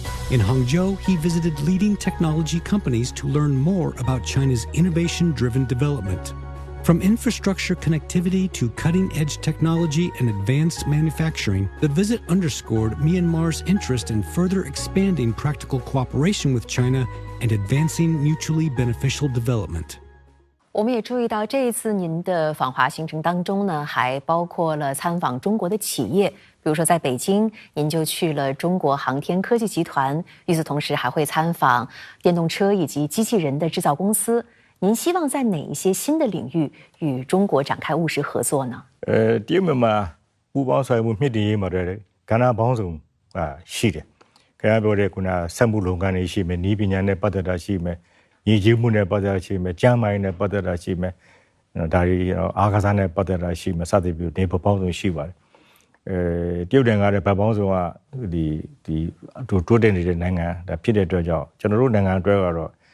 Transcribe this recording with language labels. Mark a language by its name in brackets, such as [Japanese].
[English] In Hangzhou, he visited leading technology companies to learn more about China's innovation-driven development. From infrastructure connectivity to cutting-edge technology and advanced manufacturing, the visit underscored Myanmar's interest in further expanding practical cooperation with China and advancing mutually beneficial development. [Chinese] 我们也注意到，这一次您的访华行程当中呢，还包括了参访中国的企业，比如说在北京，您就去了中国航天科技集团；与此同时，还会参访电动车以及机器人的制造公司。您希望在哪一些新的领域与中国展开务实合作呢？ [Burmese] ဒီမှာပူပေါင်းဆောင်မှုမြင့်တင်ရေးမှာတဲ့ကဏ္ဍပေါင်းစုံရှိတယ်။ခင်ဗျားပြောတဲ့ခုနစက်မှုလုပ်ငန်းတွေရှိမယ်၊နည်းပညာနဲ့ပတ်သက်တာရှိမယ်။ညီကြီးမှုနဲ့ပတ်သက်တာရှိမယ်၊ကျန်းမာရေးနဲ့ပတ်သက်တာရှိမယ်။ဒါတွေအားကစားနဲ့ပတ်သက်တာရှိမယ်စသဖြင့်ဒီပေါင်းစုံရှိပါတယ်။တရုတ်နိုင်ငံကပေါင်းစုံကဒီတိုးတက်နေတဲ့နိုင်ငံဒါဖြစ်တဲ့အတွက်ကြောင့်ကျွန်တော်တို့နိုင်ငံအတွက်ကတော့